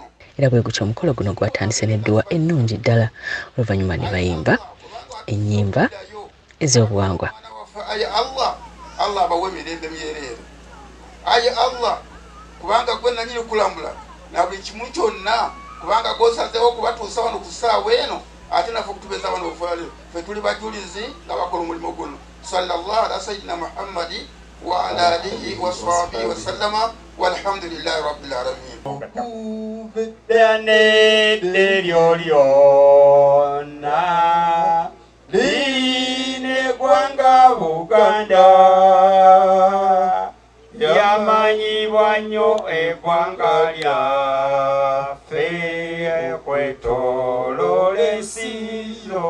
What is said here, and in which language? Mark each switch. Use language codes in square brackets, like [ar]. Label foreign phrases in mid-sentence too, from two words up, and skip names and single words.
[lg] Era bwe gutyo omukolo guno gwatandise n'edduwa ennungi ddala oluvannyuma ne bayimba ennyimba ez'obuwangwa. Aye Allah abawe emirembe myereere. Aye Allah kubanga gwe nanyini kulambula na buli kimu kyonna kubanga gosazeewo kubatuusa wano ku ssaawa eno ate naffe okutubeeza wano ffe tuli bajulizi nga bakola omulimu guno. [ar] صلى الله على سيدنا محمد وعلى آله وصحبه وسلم والحمد لله رب العالمين. [lg] Line gwanga Buganda yamanyibwa nnyo eggwanga lyaffe kwetoloola ensi yo.